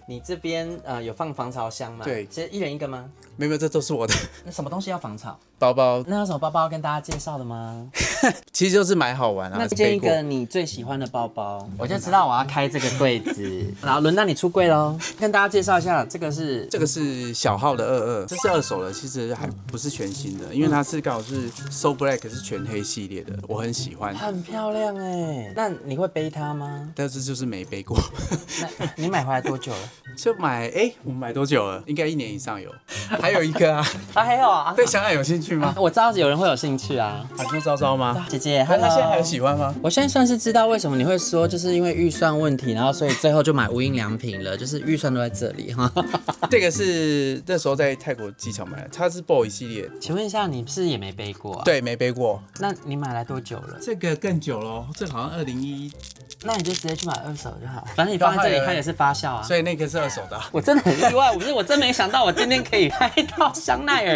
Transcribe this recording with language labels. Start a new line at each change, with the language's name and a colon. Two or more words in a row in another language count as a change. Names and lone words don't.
Chinese: 你這邊有放防潮箱嗎？對，其實一人一個嗎？沒有，這都是我的。那什麼東西要防潮？包包。那有什麼包包要跟大家介紹的嗎？其實就是買好玩啊。那介一個你最喜歡的包包，我就知道我要開這個櫃子。然後輪到你出櫃嘍，跟大家介紹一下，這個是小號的22，這是2手的，其實還不是全新的，因為它是剛好是 So Black 是全黑系列的，我很喜歡。很漂亮哎，那你會背它嗎？但是就是沒背過。那你買回來多久了？就買我們買多久了？應該1年以上有。還有一個啊，還有啊，對香奈有興趣嗎？我知道有人會有興趣啊。喊出招招嗎？姐姐，他現在還有喜歡嗎？我現在算是知道為什麼你會說，就是因為預算問題，然後所以最後就買無印良品了，就是預算都在這裡哈。這個是那時候在泰國機場買的，它是 Boy 系列。請問一下，你是不是也沒背過啊？對，沒背過。那你買來多久了？這個更久了，這個好像2011。那你就直接去買2手就好，反正你放在這裡看也是發酵啊。所以那個是2手的。我真的很意外，我真沒想到我今天可以拍到香奈兒。